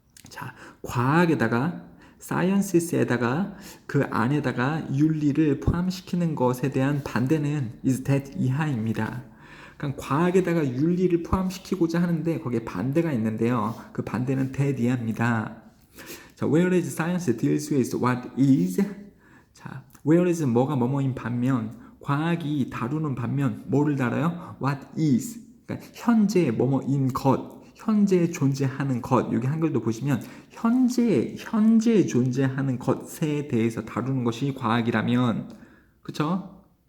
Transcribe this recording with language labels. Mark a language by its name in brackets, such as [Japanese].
[Korean] 자, 과학에다가 science에다가 그 안에다가 윤리를 포함시키는 것에 대한 반대는 is that 이하입니다. 그러니까 과학에다가 윤리를 포함시키고자 하는데 거기에 반대가 있는데요. 그 반대는 that 이하입니다. [English] 자, whereas science deals with what is. [Korean] 자, whereas 뭐가 뭐뭐인 반면 과학이 다루는 반면 뭐를 다뤄요? [English] what is. [Korean] 그러니까 현재 뭐뭐인 것. 현재 존재하는 것. 여기 한글도 보시면 현재 존재하는 것에 대해서 다루는 것이 과학이라면, 그렇죠?